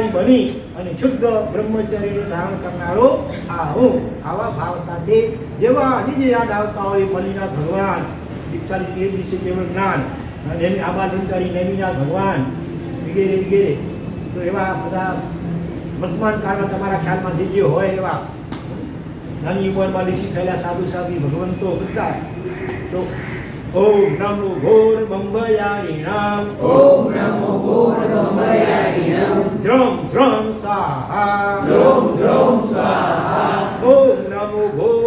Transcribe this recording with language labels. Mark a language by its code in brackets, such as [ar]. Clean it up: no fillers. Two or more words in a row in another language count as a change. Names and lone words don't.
[gu] બની અને શુદ્ધ બ્રહ્મચર્યને ધારણ કરનારો આ હું આવા ભાવ સાથે જેવા હજી જે યાદ આવતા હોય મલિનાથ ભગવાન દીક્ષાની એ દિવસે કેવળ જ્ઞાન અને આબાલંકારી નેમિનાથ ભગવાન વગેરે વગેરે તો એવા બધા વર્તમાન કાળમાં તમારા ખ્યાલમાં જે જે હોય એવા નાની ઉંમરમાં દીક્ષિત થયેલા સાધુ સાધુ ભગવંતો બધા તો [pra] ओम नमो घोर बंभयारिणाम ओम नमो गौरवमयारिणां द्रम द्रम स्वाहा द्रों द्रों स्वाहा ओम नमो